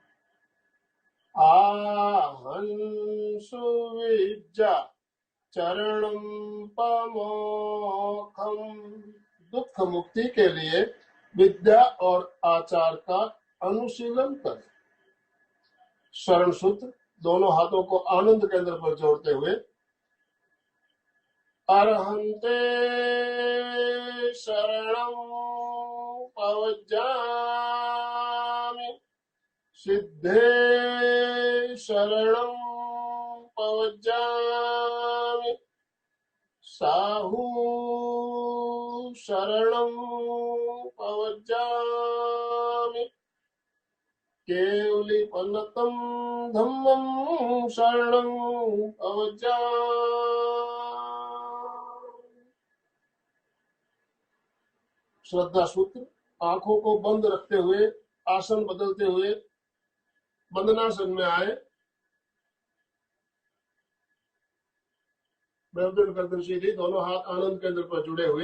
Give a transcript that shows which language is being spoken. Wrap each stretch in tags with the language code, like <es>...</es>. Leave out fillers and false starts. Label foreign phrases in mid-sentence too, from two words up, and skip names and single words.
<pra>आहन सुविद्या चरणम पमोखम।</pra> <hi>दुख मुक्ति के लिए विद्या और आचार का अनुशीलन करें। शरण सूत्र दोनों हाथों को आनंद केंद्र पर जोड़ते हुए</hi> <pra>अरहंते शरणं पवज्जामि, सिद्धे शरणं पवज्जामि, साहू शरणं पवज्जामि, केवलीपन्नतं धम्मं शरणं पवज्जामि।</pra> <hi>श्रद्धा सूत्र आंखों को बंद रखते हुए आसन बदलते हुए वंदनासन में आए। गर्दन सीधी, दोनों हाथ आनंद केंद्र पर जुड़े हुए।</hi>